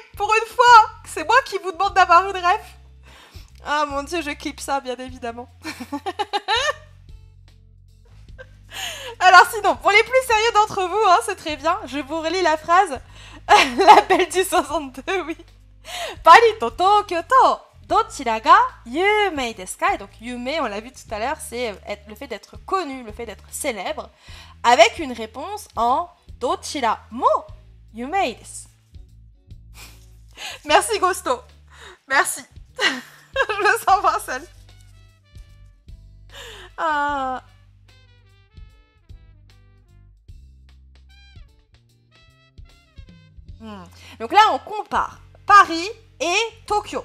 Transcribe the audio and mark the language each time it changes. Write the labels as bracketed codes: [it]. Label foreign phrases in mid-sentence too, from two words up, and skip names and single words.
[fr] Pour une fois, c'est moi qui vous demande d'avoir une rêve. Ah mon dieu, je clip ça, bien évidemment. Alors sinon, pour les plus sérieux d'entre vous, hein, c'est très bien. Je vous relis la phrase. La belle du 62, oui. [ja] パリと東京とどちらが有名ですか. [fr] Et donc yumei, on l'a vu tout à l'heure, c'est le fait d'être connu, le fait d'être célèbre. Avec une réponse en [ja] どちらも有名です. [fr] Merci Gosto. Merci. Je me sens pas seule. Donc là, on compare Paris et Tokyo.